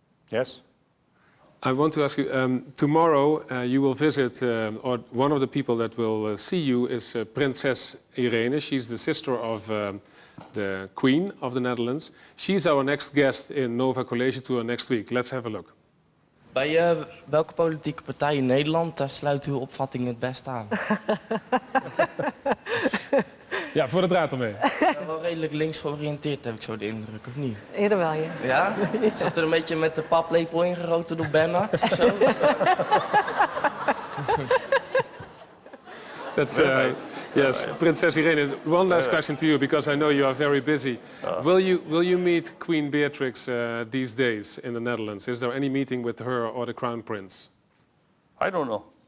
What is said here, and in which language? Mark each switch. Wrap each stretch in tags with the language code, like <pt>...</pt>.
<en>Yes. I want to ask you, tomorrow you will visit, or one of the people that will see you is Princess Irene. She's the sister of the Queen of the Netherlands. She's our next guest in Nova College Tour next week. Let's have a look.</en> <nl>Bij welke politieke partij in Nederland daar sluit uw opvatting het best aan? Ja, voor de draad ermee. Wel redelijk links georiënteerd, heb ik zo de indruk, of niet? Eerder wel, ja. Ja? Zat er een beetje met de paplepel ingeroten door Bernhard? Of zo?</nl> <en>That's yes, Princess Irene. One last question to you, because I know you are very busy. Will you meet Queen Beatrix these days in the Netherlands? Is there any meeting with her or the Crown Prince? I don't know.</en>